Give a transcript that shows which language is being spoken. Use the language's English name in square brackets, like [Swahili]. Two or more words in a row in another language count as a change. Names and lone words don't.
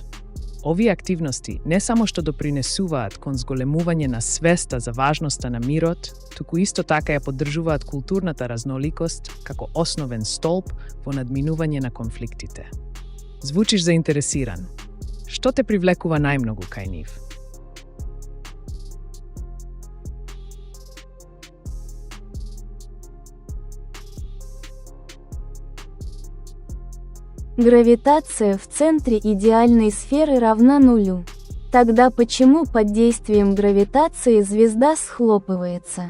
[Macedonian] Овие активности не само што допринесуваат кон зголемување на свеста за важноста на мирот, туку исто така ја поддржуваат културната разноликост како основен столб во надминување на конфликтите. Звучиш заинтересиран. Што те привлекува најмногу кај нив? [Russian] Гравитация в центре идеальной сферы равна нулю. Тогда почему под действием гравитации звезда схлопывается?